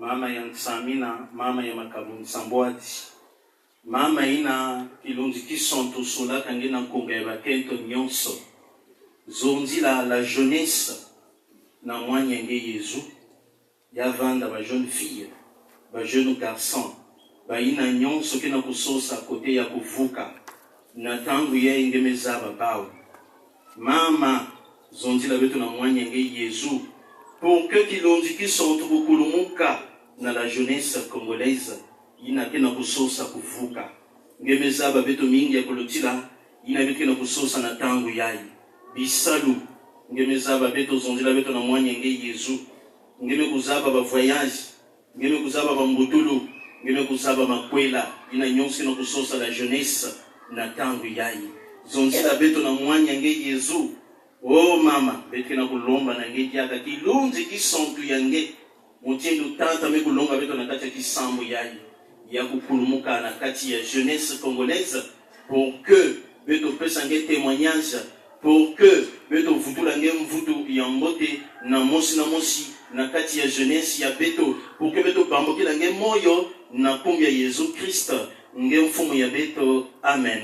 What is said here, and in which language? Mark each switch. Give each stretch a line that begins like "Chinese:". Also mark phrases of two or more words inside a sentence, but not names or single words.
Kituba (Democratic Republic of Congo): ya Nsamina, mama ya makabu Nsambwati. Mama ina kilonzi kisonto sola kangena konga ya bakento nyonso. Zonzi
French: la jeunesse
Kituba (Democratic Republic of Congo): na mwanyenge Yezu. Ya vanda ba
French: jeune fille,
Kituba (Democratic Republic of Congo): ba
French: jeune garçon.
Kituba (Democratic Republic of Congo): Ba ina nyonso kena kusosa kote ya kuvuka. Na tangu ya ingemeza babao. Mama zonzi la beto na mwanyenge Yezu.
French: Pour que
Kituba (Democratic Republic of Congo): kilonzi kisonto kukulumuka na
French: la jeunesse congolaise.
Kituba (Democratic Republic of Congo): Ina kena kusosa kuvuka. Ngemeza babeto mingi ya kolotila. Ina beto kena kusosa na tangu yai. Bisalu. Ngemeza babeto zonzi la beto na mwanyenge Yezu. Ngeme kuzaba ba voyage. Ngeme kuzaba ba mbutulu. Ngeme kuzaba makwela. Ina nyonsi na kusosa
French: la jeunesse
Kituba (Democratic Republic of Congo): na tangu yai. Zonzi la beto na mwanyenge Yezu. Oh mama, beto kena kulomba na nge diaka kilunzi kisontu yange. Mutiendu tata me kulonga beto na kati ya kisambu yai. Ya kukulumuka na kati ya
French: jeunesse congolaise pour que
Kituba (Democratic Republic of Congo): beto pesa nge témoignage,
French: pour que
Kituba (Democratic Republic of Congo): beto vutula nge mvutu ya mbote na mosi na kati ya jeunesse ya beto,
French: pour que
Kituba (Democratic Republic of Congo): beto bambokila nge moyo na pombe ya Yesu Christ nge mfumu ya beto. Amen.